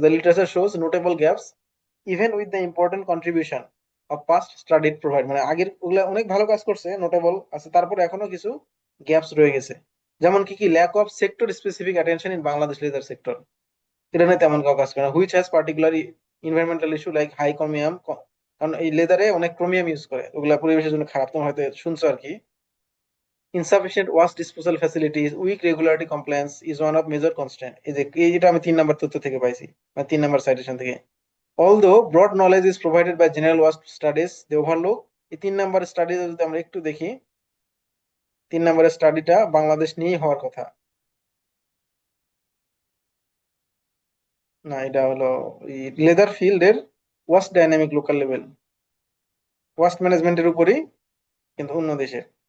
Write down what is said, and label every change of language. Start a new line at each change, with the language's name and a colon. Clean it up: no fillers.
English: the literature shows notable gaps even with the important contribution of past studied provide,
Bangla: মানে আগের ওগুলা অনেক ভালো কাজ করছে, নোটেবল আছে, তারপরে এখনো কিছু গ্যাপস রয়ে গেছে। যেমন কি কি,
English: lack of sector specific attention in Bangladesh leather sector,
Bangla: এটা নিয়ে তেমন কাউ কাজ করে না।
English: which has particular environmental issue like high chromium,
Bangla: কারণ এই লেদারে অনেক ক্রোমিয়াম ইউজ করে, ওগুলা পরিবেশের জন্য খারাপ, তোমার হয়তো শুনছো আর কি।
English: Insufficient waste disposal facilities, weak regularity compliance is one of major constraint।
Bangla: এই যে যেটা আমি 3 নাম্বার তথ্য থেকে পাইছি, মানে 3 নাম্বার সাইটেশন থেকে।
English: Although broad knowledge is provided by general waste studies, they overlook।
Bangla: এই 3 নাম্বার স্টাডি যদি আমরা একটু দেখি, 3 নাম্বারের স্টাডিটা বাংলাদেশ নিয়েই হওয়ার কথা। না, এটা হলো লেদার ফিল্ডের waste dynamic local level, waste ম্যানেজমেন্টের উপরই, কিন্তু অন্য দেশের।